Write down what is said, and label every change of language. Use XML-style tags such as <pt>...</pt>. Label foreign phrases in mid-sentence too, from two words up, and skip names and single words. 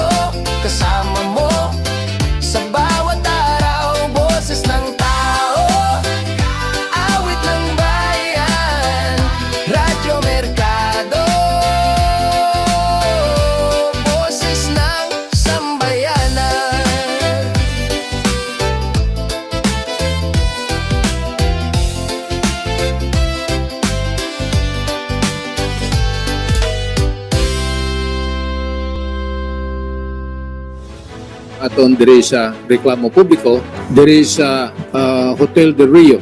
<tl>Kasama mo sa bawat araw, boses ng tao, awit ng bayan, Radyo Merkado. Boses ng sambayanan.</tl> <hil>Aton diri sa reklamo publiko diri sa Hotel del Rio.</hil>